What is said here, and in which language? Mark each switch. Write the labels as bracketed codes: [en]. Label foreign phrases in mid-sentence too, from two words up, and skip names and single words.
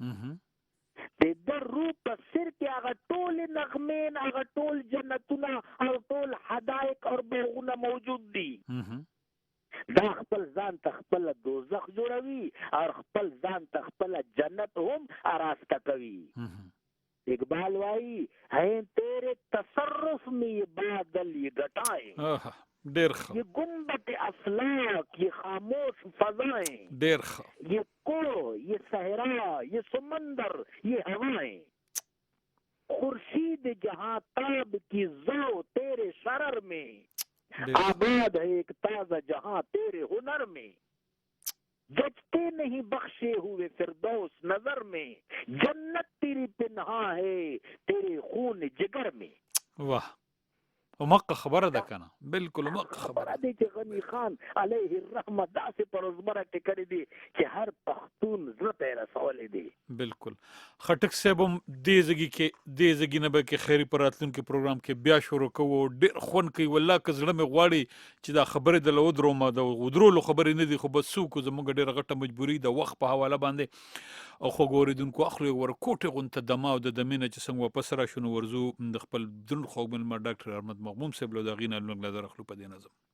[ps] د روح په سر کې هغه ټول نغمین، هغه ټول جنتونه او ټول حدائق اور باغونه موجود دي. دا خپل ځان ته خپل دوزخ جوړوي او خپل ځان ته خپل جنت هم آراسته کوي. [ur] اقبال وايي ہے تیرے تصرف میں یہ بادل یہ گٹائیں، یہ گنبد افلاک یہ خاموش فضائیں، یہ کو یہ صحرا یہ سمندر یہ ہوائیں، خورشید جہاں تاب کی ضو تیرے شرر میں، آباد ہے ایک تازہ جہاں تیرے ہنر میں، جچتے نہیں بخشے ہوئے فردوس نظر میں، جنت تیری پنہا ہے تیرے خون جگر میں. [ps] واہ ومقه خبره ده کنه، بالکل مقه خبره ده چې غنی خان [ar] علیه الرحمه [ps] داسې پر ازمره کې کړی دی چې هر پښتون زړه ته رسولی دی. بالکل خټک صاحب هم دې زګي نه به کې خیري په راتلونکي پروګرام کې بیا شروع کوو، ډېر خوند کوي والله که زړه مې غواړي چې دا خبرې د له ودرومه، د ودرولو خبرې نه دي، خو بس څوک زموږ ډېره غټه مجبوري د وخت په حواله باندې او خوږ اورېدونکو اخلو یې ورکوټې غونته دمه او د دمې نه چې څنګه واپس راشو نو ورځو د خپل دروند خوږ مېلمه ډاکټر احمد مغموم صاحب له د هغې نه لږ نظر اخلو په دې نظم.